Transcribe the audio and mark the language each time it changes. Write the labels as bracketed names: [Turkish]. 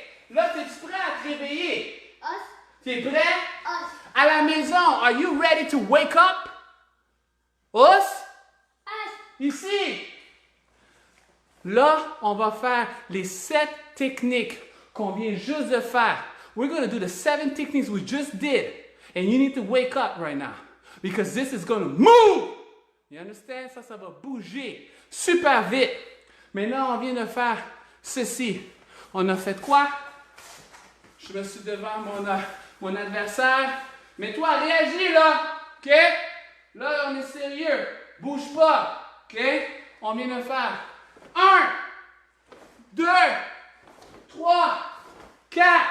[French] Là, es-tu prêt à te réveiller? T'es prêt? À la maison, [English] are you ready to wake up? Us? [French] Ici. Là, on va faire les 7 techniques qu'on vient juste de faire. [English] We're going to do the 7 techniques we just did. And you need to wake up right now. Because this is going to move. You understand? [French] Ça va bouger super vite. Mais là, on vient de faire ceci. On a fait quoi? Je me suis devant mon adversaire. Mais toi, réagis là. OK? Là, on est sérieux. Bouge pas. OK? On vient de faire 1, 2, 3, 4.